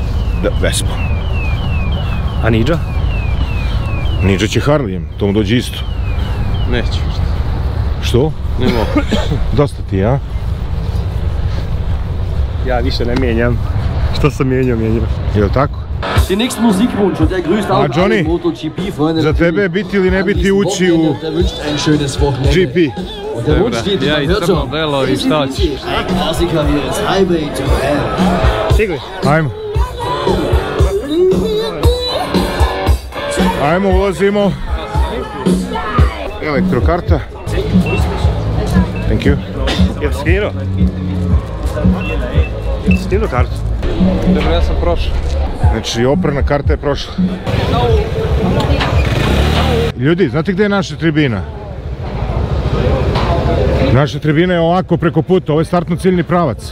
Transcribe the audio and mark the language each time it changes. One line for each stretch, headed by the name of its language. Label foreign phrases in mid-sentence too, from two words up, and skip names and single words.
Croatian: Da, Vespa. A Nidža? Nidža će Harlijem, to mu dođe isto. Neću. Što? Ne mogu. Dosta ti, a? Ja više ne mijenjam. Što sam mijenjao? Je li tako?
German: Den nächsten Musikwunsch und der grüßt auch Johnny, alle MotoGP-Freunde.
Croatian: Za tebe je biti ili ne biti ući u
German: Der wünscht ein schönes Wochenende. GP. Und der Wunsch steht,
Serbian: Ja, i crno belo i šta ćeš.
German: Ein Klassiker hier ist Highway to Hell.
Croatian: Stigli? Ajmo. Ajmo, ulazimo. Elektrokarta.
English: Thank you.
Croatian: Jesi skinuo? Skinuo kartu? Dobro, ja sam prošao. Znači, oprana karta je prošla. Ljudi, znate gdje je naša tribina? Naša tribina je ovako preko puta, ovo je startno-ciljni pravac.